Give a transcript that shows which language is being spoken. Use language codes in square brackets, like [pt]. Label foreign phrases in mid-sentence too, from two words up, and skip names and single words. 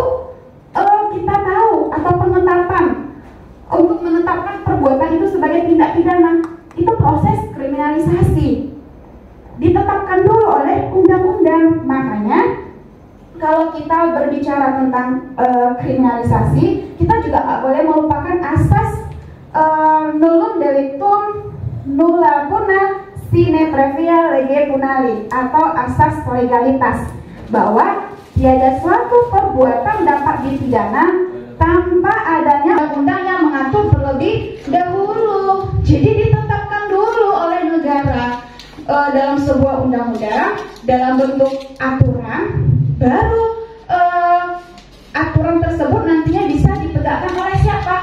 [id] Kita tahu atau penetapan untuk menetapkan perbuatan itu sebagai tindak pidana itu proses kriminalisasi ditetapkan dulu oleh undang-undang. Makanya kalau kita berbicara tentang kriminalisasi, kita juga nggak boleh melupakan asas [la] nullum delictum nulla puna sine previa lege punali [id] atau asas legalitas, bahwa tiada suatu perbuatan dapat dipidana tanpa adanya undang-undang yang mengatur terlebih dahulu. Jadi ditetapkan dulu oleh negara dalam sebuah undang-undang dalam bentuk aturan, baru aturan tersebut nantinya bisa ditegakkan oleh siapa?